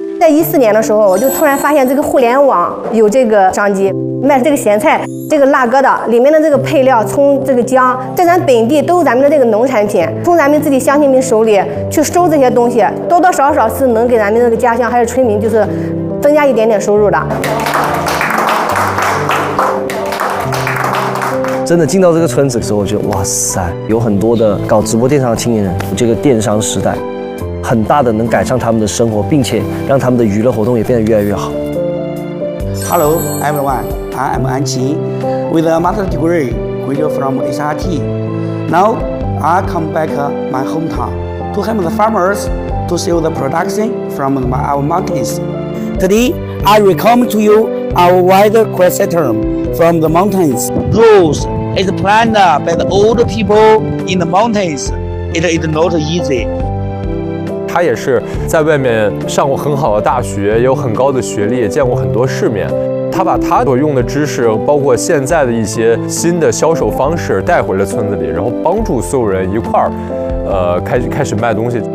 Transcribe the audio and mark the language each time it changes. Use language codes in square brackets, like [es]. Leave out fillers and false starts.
[zh] 在2014年的时候，我就突然发现这个互联网有这个商机，卖这个咸菜，这个辣疙瘩里面的这个配料，葱，这个姜，在咱本地都是咱们的这个农产品，从咱们自己乡亲们手里去收这些东西，多多少少是能给咱们这个家乡还有村民就是增加一点点收入的。真的进到这个村子的时候，我觉得哇塞，有很多的搞直播电商的青年人，这个电商时代很大的能改善他们的生活，并且让他们的娱乐活动也变得越来越好。 [en] Hello everyone, I am 安琪 with a master's degree graduate from SRT. Now I come back my hometown to help the farmers to sell the production from our mountains. Today I recommend to you our wider chrysanthemum from the mountains. Rose is planted by the old people in the mountains. It is not easy. [zh] 他也是在外面上过很好的大学，有很高的学历，也见过很多世面。他把他所用的知识，包括现在的一些新的销售方式带回了村子里，然后帮助所有人一块儿，开始卖东西。